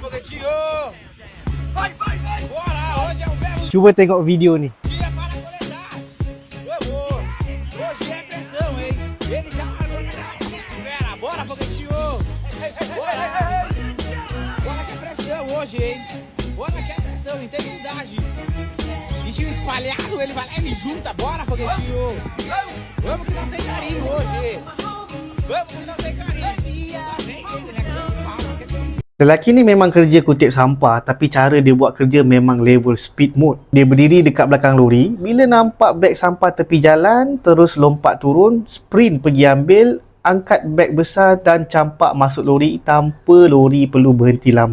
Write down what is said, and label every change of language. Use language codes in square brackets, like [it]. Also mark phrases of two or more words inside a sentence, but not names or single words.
[pt] foguetinho! Vai! Bora! Hoje é um belo [ms] Cuba tengok video ni. [pt] dia para coletar! Vamos! Hoje é pressão, hein? Ele já largou na espera! Bora, foguetinho! Bora! Bora que é pressão hoje, hein? Bora que é pressão, intensidade! Bichinho espalhado, ele vai lá e me junta! Bora, foguetinho! Vamos que não tem carinho hoje! Vamos que não tem carinho! Lá vem ele, né? [ms] Lelaki ni memang kerja kutip sampah, tapi cara dia buat kerja memang [en] level speed mode. [ms] Dia berdiri dekat belakang lori, bila nampak beg sampah tepi jalan, terus lompat turun, sprint pergi ambil, angkat beg besar dan campak masuk lori tanpa lori perlu berhenti lama.